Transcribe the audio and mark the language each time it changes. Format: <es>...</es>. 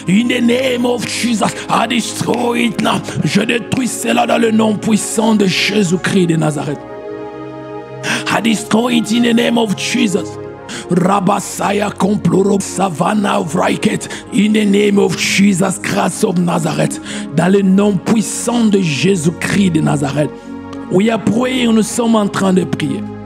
<en>In the name of Jesus, I destroy it now.</en> <fr>Je détruis cela dans le nom puissant de Jésus-Christ de Nazareth.</fr> <en>I destroy it in the name of Jesus. Rabasaya Comploro Savannah Vraiket, in the name of Jesus Christ of Nazareth,</en> <fr>dans le nom puissant de Jésus-Christ de Nazareth.</fr> <en>We are praying,</en> <fr>nous sommes en train de prier.</fr>